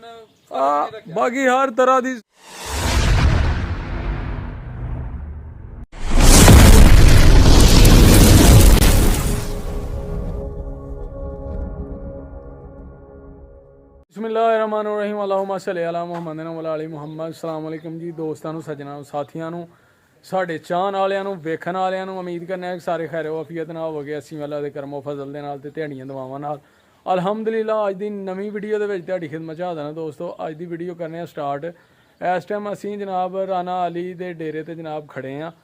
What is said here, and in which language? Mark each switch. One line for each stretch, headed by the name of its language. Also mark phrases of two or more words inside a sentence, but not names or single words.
Punjabi: ਬਾਕੀ ਹਰ ਤਰ੍ਹਾਂ ਦੀ
Arabic: بسم الله الرحمن الرحيم اللهم صل على محمد وعلى محمد. السلام عليكم
Punjabi: जी दोस्तों ਨੂੰ ਸੱਜਣਾਂ ਨੂੰ ਸਾਥੀਆਂ ਨੂੰ ਸਾਡੇ ਚਾਹਣ ਵਾਲਿਆਂ ਨੂੰ ਵੇਖਣ ਵਾਲਿਆਂ ਨੂੰ ਉਮੀਦ ਕਰਨਾ ਹੈ ਕਿ ਸਾਰੇ ਖੈਰ ਆਫੀਅਤ ਨਾਲ ਹੋਵੋਗੇ। ਅਸੀਂ ਅੱਲਾਹ ਦੇ ਕਰਮੋ ਫਜ਼ਲ ਦੇ ਨਾਲ ਤੇ ਦਿਹਾੜੀਆਂ ਦੁਆਵਾਂ ਨਾਲ ਅਲਹਮਦੁਲਿਲਾ ਅੱਜ ਦੀ ਨਵੀਂ ਵੀਡੀਓ ਦੇ ਵਿੱਚ ਤੁਹਾਡੀ ਖਿਦਮਤ 'ਚ ਹਾਜ਼ਰ ਹਾਂ ਦੋਸਤੋ। ਅੱਜ ਦੀ ਵੀਡੀਓ ਕਰਨੇ ਆ ਸਟਾਰਟ। ਇਸ ਟਾਈਮ ਅਸੀਂ ਜਨਾਬ ਰਾਣਾ ਅਲੀ ਦੇ ਡੇਰੇ ਤੇ ਜਨਾਬ ਖੜੇ ਆ।